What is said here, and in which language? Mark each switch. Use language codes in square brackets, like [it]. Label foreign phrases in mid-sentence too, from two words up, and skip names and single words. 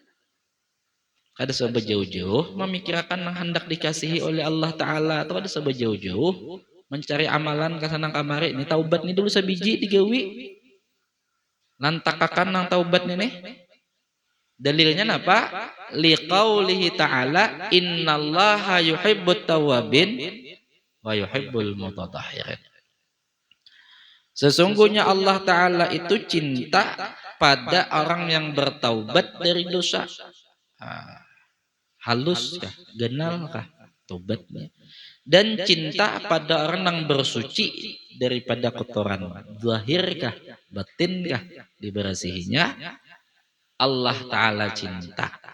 [bjn] Kada sebab jauh-jauh memikirkan nang hendak dikasihi oleh Allah taala atau kada sebab jauh-jauh mencari amalan ka sanang kamari ni taubat ni dulu sabiji digawi. Lantakakan nang taubat ni nih. Dalilnya napa? [ar] لقوله تعالى إن الله يحب التوابين ويحب المتطهرين. [id] Sesungguhnya Allah taala itu cinta pada orang yang bertaubat dari dosa. [bjn] Halus kah? Genal kah? Taubatnya. [id] Dan cinta pada orang yang bersuci daripada kotoran. [bjn] Zahir kah? Batin kah? Dibersihinya. [id] Allah taala cinta.